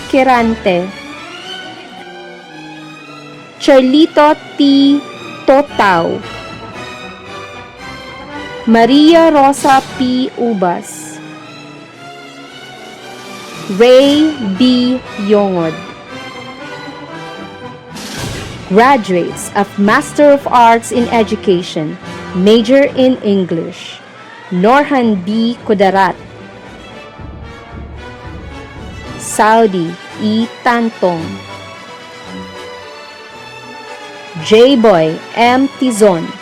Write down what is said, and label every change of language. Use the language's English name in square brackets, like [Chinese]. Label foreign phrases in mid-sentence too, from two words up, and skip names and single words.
[English] Kirante, Charlito T. Totao, Maria Rosa P. Ubas, Ray B. Yongod. Graduates of Master of Arts in Education, major in English, Norhan B. Kudarat, Saudi E. Tantong, J-Boy M. Tizon.